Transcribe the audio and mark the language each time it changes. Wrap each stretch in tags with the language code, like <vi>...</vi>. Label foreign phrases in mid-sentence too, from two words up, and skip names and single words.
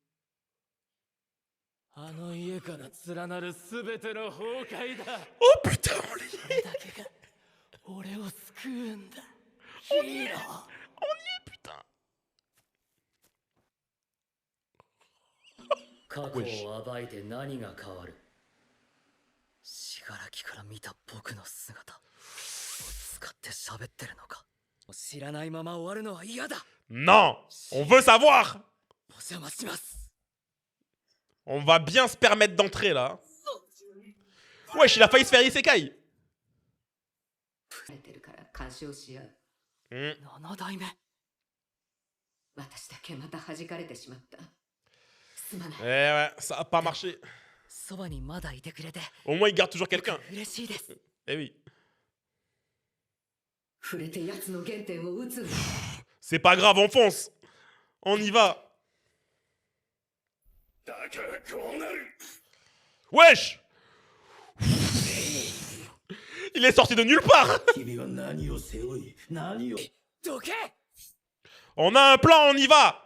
<fr>Oh putain, on y est. On y est. On y est, putain. Wesh.</fr> <ja>死柄木から見た僕の姿を使って喋ってるのか。知らないまま終わるのは嫌だ。</ja> <fr>Non, on veut savoir.</fr> <ja>お邪魔します。</ja> <fr>On va bien se permettre d'entrer là. Wesh, il a failli se faire isekai.</fr> <ja>7 代目。私だけまた弾かれてしまった。すまない。</ja> <fr>Ouais, ça a pas marché.</fr> <ja>そばにまだいてくれて。</ja> <fr>Au moins, il garde toujours quelqu'un.</fr> <ja>嬉しいです。</ja> <fr>Eh oui.</fr> <ja>触れて奴の原点を撃つ。</ja> <fr>C'est pas grave, on fonce. On y va. Wesh. Il est sorti de nulle part. On a un plan, on y va.</fr>